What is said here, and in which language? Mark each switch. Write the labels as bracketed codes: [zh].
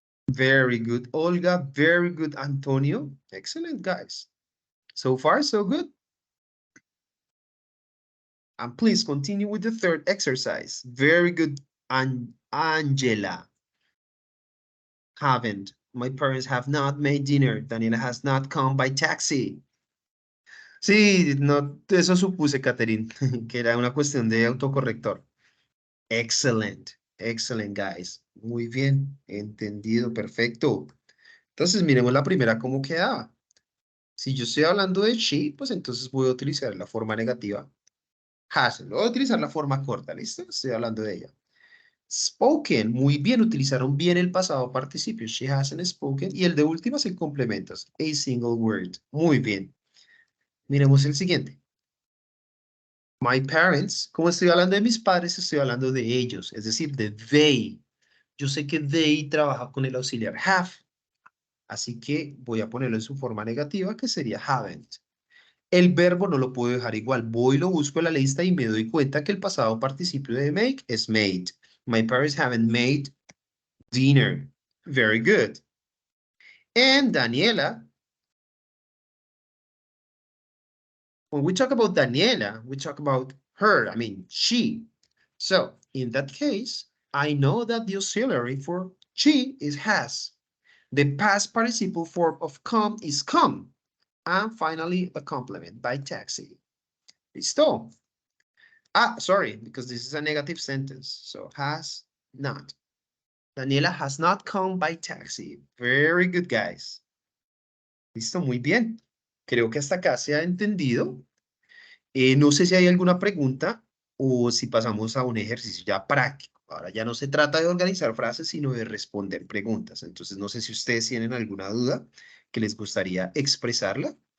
[en] Very good, Olga. Very good, Antonio. Excellent, guys. So far, so good. And please continue with the third exercise. Very good, Angela. Haven't. My parents have not made dinner. Daniela has not come by taxi. [es] Sí, no, eso supuse, Catherine, que era una cuestión de autocorrector. [en] Excellent, excellent, guys. [es] Muy bien, entendido, perfecto. Entonces, miremos la primera cómo quedaba. Si yo estoy hablando de she, pues entonces voy a utilizar la forma negativa. Hasn't. Voy a utilizar la forma corta, ¿listo? Estoy hablando de ella. Spoken, muy bien, utilizaron bien el pasado participio. [en] She hasn't spoken. [es] Y el de última se complementa. [en] A single word. [es] Muy bien. Miremos el siguiente. [en] My parents, [es] como estoy hablando de mis padres, estoy hablando de ellos, es decir, de they. Yo sé que they trabaja con el auxiliar have, así que voy a ponerlo en su forma negativa, que sería haven't. El verbo no lo puedo dejar igual. Voy y lo busco en la lista y me doy cuenta que el pasado participio de make es made. [en] My parents haven't made dinner. Very good. And Daniela, when we talk about Daniela, we talk about her, I mean, she. So, in that case, I know that the auxiliary for she is has. The past participle form of come is come. And finally, a complement by taxi. Listo. Ah, sorry, because this is a negative sentence. So, has not. Daniela has not come by taxi. Very good, guys. [es] Listo, muy bien. Creo que hasta acá se ha entendido. No sé si hay alguna pregunta o si pasamos a un ejercicio ya práctico. Ahora ya no se trata de organizar frases, sino de responder preguntas. Entonces, no sé si ustedes tienen alguna duda que les gustaría expresarla.